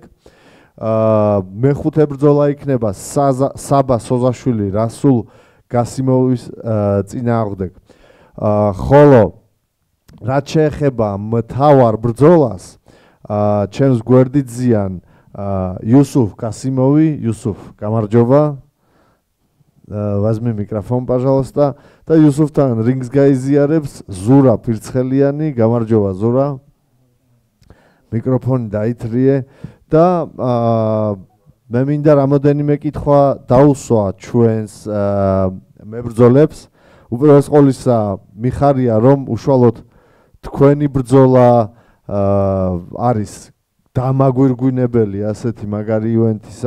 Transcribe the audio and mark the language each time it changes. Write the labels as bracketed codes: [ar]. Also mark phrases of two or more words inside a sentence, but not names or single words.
[ka] მეხუთე ბრძოლა იქნება საბა სოზაშვილი რასულ გასიმოვის წინააღმდეგ. ხოლო რაც შეეხება მთავარ ბრძოლას, ჩემს გვერდით ზიან იუსუფ გასიმოვი. იუსუფ, გამარჯობა. [ru] возьми микрофон, пожалуйста. [ka] და იუსუფთან რინგს გაიზიარებს ზურა ფირცხელიანი. გამარჯობა ზურა. მიკროფონი დაითრიე და მე მინდა რამოდენიმე კითხვა დაუსვა ჩვენს მებრძოლებს. უპირველეს ყოვლისა მიხარია, რომ უშუალოდ თქვენი ბრძოლა არის დამაგვირგვინებელი ასეთი მაგარი ივენთისა.